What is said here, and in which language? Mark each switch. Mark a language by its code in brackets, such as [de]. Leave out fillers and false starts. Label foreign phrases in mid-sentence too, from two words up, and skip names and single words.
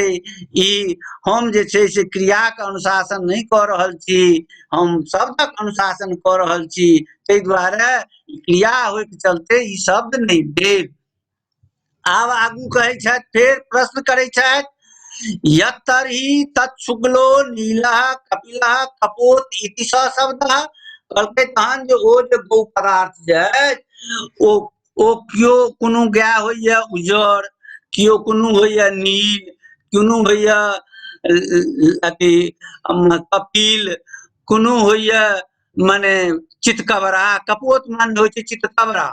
[mai] ई हम जे छै से क्रिया के अनुशासन नहीं कऽ रहल छी, हम शब्दक अनुशासन कऽ रहल छी, ताहि दुआरे क्रिया होय के चलते ई शब्द नहीं भेल। आब आगू कहै छथि, फेर प्रश्न करै छथि, [sa] यत्तरहि तच्छुक्लो नीलः कपिलः कपोत इति स शब्दः। [mai] कहलकै तहन जे ओ जे गौ पदार्थ जे अछि ओ कियो कोनो गाय होइया उज्जर, कियो कोनो होइया नील, कोनो होइया अथी कपिल, कोनो होइया माने चितकबरा, कपोत मान होइ छै चितकबरा।